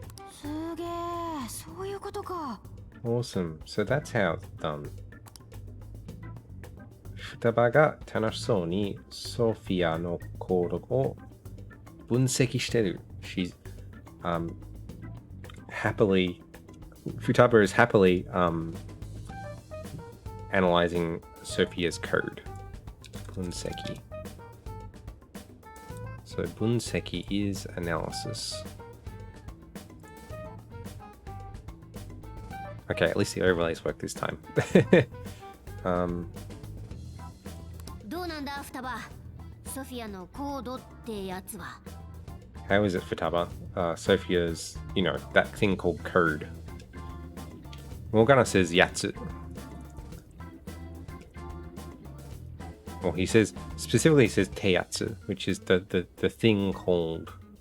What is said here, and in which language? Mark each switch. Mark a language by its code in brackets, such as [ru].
[ja] すげえ、そういうことか。 [en] Awesome. So that's how it's done. [ja] 双葉が楽しそうにソフィアの行動を分析してる。 [en] She's happily, Futaba is happily analyzing Sophia's code. [ja] 分析. [en] So 分析 is analysis. Okay, at least the overlays work this time. [ja] どうなんだ、双葉。ソフィアのコードってやつは。 [en] How is it, Futaba? Sophia's, that thing called code. Morgana says yatsu. Well, specifically says teyatsu, which is the thing called.